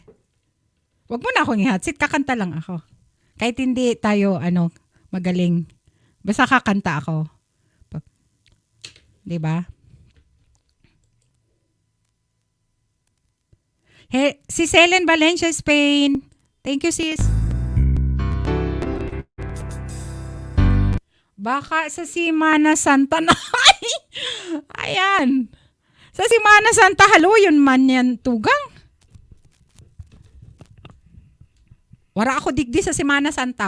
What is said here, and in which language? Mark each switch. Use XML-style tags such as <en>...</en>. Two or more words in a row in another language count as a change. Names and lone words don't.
<tl>Wag mo na akong ihatsit. Kakanta lang ako. Kahit hindi tayo, magaling. Basta kakanta ako. Diba? Hey, si Selen Valencia, Spain.</tl> <en>Thank you, sis.</en> <tl>Baka sa Semana Santa na. Ayan.</tl> <bik>Sa Semana Santa, yun man yan, Tugang. Wara ako digdi sa Semana Santa.</bik>